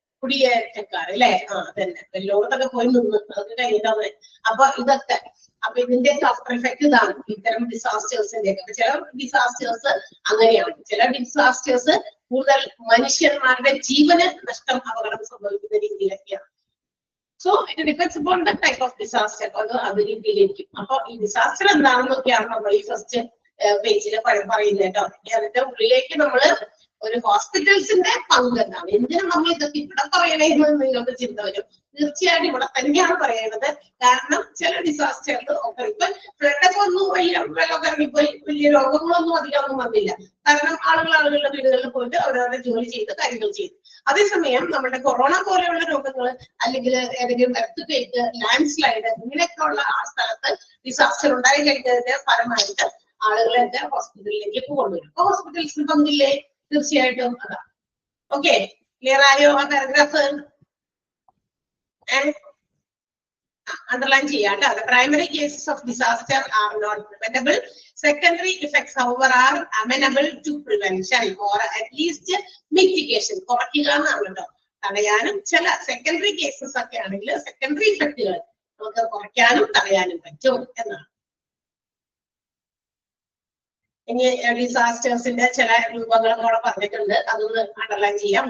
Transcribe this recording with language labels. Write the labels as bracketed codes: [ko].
[ml] കുടിയേറ്റക്കാർ അല്ലെ? അതന്നെ. ലോകത്തൊക്കെ പോയി നിന്ന് അതൊക്കെ കഴിഞ്ഞിട്ടാണ്. അപ്പൊ ഇതൊക്കെ, അപ്പൊ ഇതിന്റെ ആഫ്റ്റർ എഫക്ട് ഇതാണ് ഇത്തരം ഡിസാസ്റ്റേഴ്സിന്റെ ഒക്കെ. ചില ഡിസാസ്റ്റേഴ്സ് അങ്ങനെയാണ്, ചില ഡിസാസ്റ്റേഴ്സ് കൂടുതൽ മനുഷ്യന്മാരുടെ ജീവന് നഷ്ടം, അപകടം സംഭവിക്കുന്ന രീതിയിലൊക്കെയാണ്. [en] So it depends upon the type of disaster. [ml] അത് രീതിയിലിരിക്കും. അപ്പൊ ഈ ഡിസാസ്റ്റർ എന്താണെന്നൊക്കെയാണ് നമ്മൾ ഈ ഫസ്റ്റ് പേജിൽ പറയുന്നത് കേട്ടോ. അതിന്റെ ഉള്ളിലേക്ക് നമ്മള് ഒരു ഹോസ്പിറ്റൽസിന്റെ പങ്ക് എന്താണ്, എന്തിനാണ് നമ്മൾ ഇതൊക്കെ ഇവിടെ പറയണേന്ന് നിങ്ങൾക്ക് ചിന്ത വരും. തീർച്ചയായിട്ടും ഇവിടെ തന്നെയാണ് പറയേണ്ടത്. കാരണം ചില ഡിസാസ്റ്ററിൽ ഒക്കെ ഇപ്പൊ ഫ്ലഡൊക്കെ ഒന്നും വെള്ളമൊക്കെ ഇറങ്ങിപ്പോയി വലിയ രോഗങ്ങളൊന്നും അധികമൊന്നും വന്നില്ല. കാരണം ആളുകളുടെ വീടുകളിൽ പോയിട്ട് അവരവരുടെ ജോലി ചെയ്ത് കാര്യങ്ങൾ ചെയ്തു. അതേസമയം നമ്മുടെ കൊറോണ പോലെയുള്ള രോഗങ്ങൾ അല്ലെങ്കിൽ ഏതെങ്കിലും എർത്ത് ലാൻഡ് സ്ലൈഡ് ഇങ്ങനെയൊക്കെ ഉള്ള ആ സ്ഥലത്ത് ഡിസാസ്റ്റർ ഉണ്ടായി കഴിഞ്ഞതിന്റെ ഫലമായിട്ട് ആളുകളെ ഹോസ്പിറ്റലിലേക്ക് കൊണ്ടുവരും. അപ്പൊ ഹോസ്പിറ്റൽസിന് പങ്കില്ലേ? തീർച്ചയായിട്ടും അതാ. ഓക്കെ, ക്ലിയർ ആയോ ആ പാരഗ്രാഫ്? അണ്ടർലൈൻ ചെയ്യാം കേട്ടോ. [en] The primary cases of disaster are not preventable. Secondary effects, however, are amenable to prevention or at least mitigation. [ml] കുറയ്ക്കുക എന്നാണ് കേട്ടോ. തടയാനും ചില സെക്കൻഡറി കേസസ് ഒക്കെ ആണെങ്കിൽ സെക്കൻഡറി ഇഫക്റ്റുകൾ നമുക്ക് കുറയ്ക്കാനും തടയാനും പറ്റും എന്നാണ്. ഇനി ഡിസാസ്റ്റേഴ്സിന്റെ ചില രൂപങ്ങളും കൂടെ പറഞ്ഞിട്ടുണ്ട്, അതൊന്ന് അണ്ടർലൈൻ ചെയ്യാം.